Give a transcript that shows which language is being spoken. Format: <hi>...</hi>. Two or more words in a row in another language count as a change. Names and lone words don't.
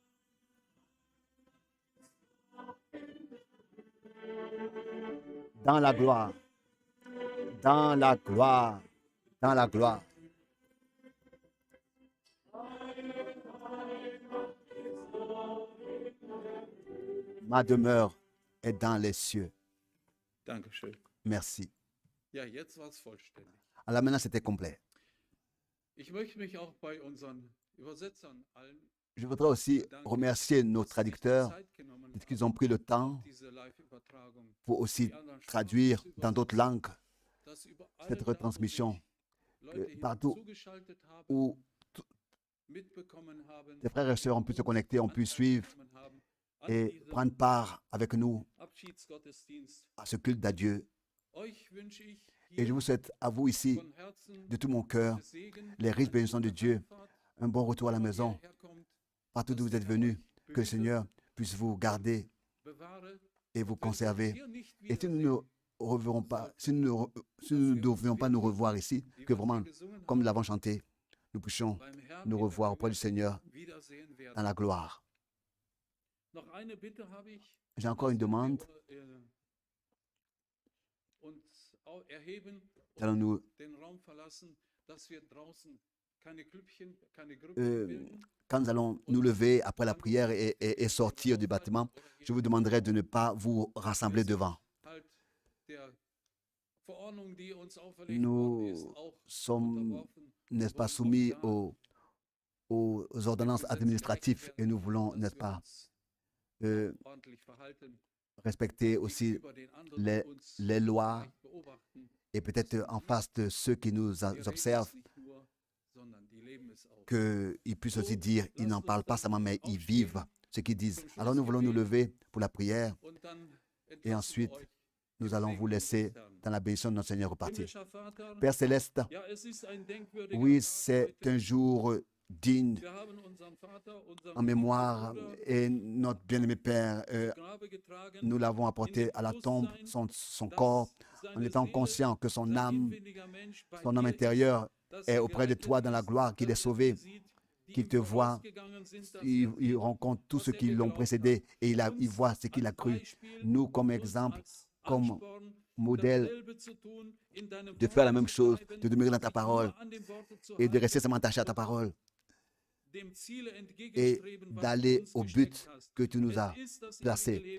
<fr>Dans la gloire, dans la gloire, dans la gloire. Ma demeure est dans les cieux.</fr> <de>Dankeschön.</de> <fr>Merci.</fr> <de>Ja, jetzt war es vollständig.</de> <fr>Alors maintenant, c'était complet.</fr> <de>Ich möchte mich auch bei unseren Übersetzern allen</de> <fr>Je voudrais aussi remercier nos traducteurs</fr> <de>Zeit genommen</de> <fr>parce qu'ils ont pris le temps</fr> <de>diese Live-Übertragung,</de> <fr>pour aussi</fr> <de>die anderen</de> <fr>traduire</fr> <de>Sprachen zu</de> <fr>dans d'autres langues</fr> <de>dass über alle</de> <fr>cette</fr> <de>da, wo</de> <fr>retransmission</fr> <de>sich Leute</de> <fr>partout</fr> <de>zugeschaltet haben,</de> <fr>où</fr> <de>mitbekommen haben,</de> <fr>tes frères et sœurs ont pu se connecter, ont pu suivre</fr> <de>mitbekommen haben an</de> <fr>et</fr> <de>diesem</de> <fr>prendre part avec nous</fr> <de>Abschiedsgottesdienst.</de> <fr>à ce culte d'adieu.</fr> <de>Euch wünsche ich</de> <fr>Et je</fr> <de>hier</de> <fr>vous souhaite à vous ici,</fr> <de>von Herzen</de> <fr>de tout mon cœur,</fr> <de>Gottes Segen,</de> <fr>les riches</fr> <de>eine</de> <fr>bénédictions de</fr> <de>gute</de> <fr>Dieu,</fr> <de>Heimfahrt,</de> <fr>un bon retour à la</fr> <de>wo</de> <fr>maison,</fr> <de>ihr herkommt,</de> <fr>partout d'où vous êtes venus, que le Seigneur puisse vous garder</fr> <de>bewahre.</de> <fr>et vous</fr> <de>Wenn wir uns</de> <fr>conserver.</fr> <de>hier nicht</de> <fr>Et si nous</fr> <de>wiedersehen,</de> <fr>ne reverrons pas, si nous ne devions pas nous revoir ici,</fr> <de>wie</de> <fr>que</fr> <de>wir</de> <fr>vraiment,</fr> <de>hier gesungen</de> <fr>comme nous</fr> <de>haben,</de> <fr>l'avons chanté, nous puissions</fr> <de>beim Herrn</de> <fr>nous</fr> <de>in der</de> <fr>revoir auprès du Seigneur</fr> <de>wiedersehen werden.</de> <fr>dans la gloire.</fr> <de>Noch eine Bitte habe ich,</de> <fr>J'ai encore une</fr> <de>dass wenn</de> <fr>demande.</fr> <de>wir uns erheben und</de> <fr>Allons-nous</fr> <de>den Raum verlassen, dass wir draußen keine Grüppchen Euh, bilden.</de> <fr>quand nous allons nous lever après la prière et sortir du bâtiment, je vous demanderai de ne pas vous rassembler devant.</fr> <de>Halt der Verordnung, die uns auferlegt</de> <fr>Nous</fr> <de>worden ist, auch</de> <fr>sommes,</fr> <de>unterworfen.</de> <fr>n'est-ce pas,</fr> <de>Wir wollen</de> <fr>soumis</fr> <de>doch da</de> <fr>aux ordonnances</fr> <de>den Gesetzen</de> <fr>administratives</fr> <de>gerecht</de> <fr>et</fr> <de>werden,</de> <fr>nous voulons,</fr> <de>dass</de> <fr>n'est-ce</fr> <de>wir</de> <fr>pas,</fr> <de>uns ordentlich verhalten,</de> <fr>respecter aussi</fr> <de>gegenüber den anderen,</de> <fr>les,</fr> <de>die uns</de> <fr>les lois</fr> <de>vielleicht beobachten.</de> <fr>et peut-être en face de ceux qui nous</fr> <de>Die reden es</de> <fr>observent,</fr> <de>nicht nur, sondern die leben es auch.</de> <fr>qu'ils puissent aussi dire, ils n'en parlent pas seulement, mais ils vivent ce qu'ils disent. Alors nous voulons nous lever pour la prière</fr> <de>Und dann</de> <fr>et</fr> <de>entlassen wir</de> <fr>ensuite</fr> <de>euch</de> <fr>nous allons vous laisser dans la bénédiction de notre Seigneur repartir.</fr> <de>Himmlischer Vater,</de> <fr>Père Céleste,</fr> <de>ja, es ist ein denkwürdiger</de> <fr>oui,</fr> <de>Tag</de> <fr>c'est</fr> <de>heute.</de> <fr>un jour digne</fr> <de>Wir haben unseren Vater, unseren</de> <fr>en mémoire</fr> <de>Bruder</de> <fr>et notre bien-aimé Père,</fr> <de>ins Grabe getragen,</de> <fr>nous l'avons apporté à la tombe, son corps,</fr> <de>dass</de> <fr>en</fr> <de>seine</de> <fr>étant</fr> <de>Seele,</de> <fr>conscient que son</fr> <de>sein</de> <fr>âme,</fr> <de>inwendiger Mensch bei</de> <fr>son âme</fr> <de>dir ist,</de> <fr>intérieure</fr> <de>dass</de> <fr>est</fr> <de>er</de> <fr>auprès de</fr> <de>gerettet</de> <fr>toi dans la</fr> <de>ist,</de> <fr>gloire, qu'il est</fr> <de>dass er</de> <fr>sauvé,</fr> <de>die sieht, die</de> <fr>qu'il</fr> <de>ihm</de> <fr>te voit,</fr> <de>vorausgegangen sind, dass</de> <fr>il rencontre tous ceux qui l'ont précédé et il voit ce qu'il a cru. Nous, comme exemple, comme modèle, de faire la même chose, de demeurer dans ta parole et de rester seulement attaché à ta parole et d'aller au but que tu nous as placé.</fr>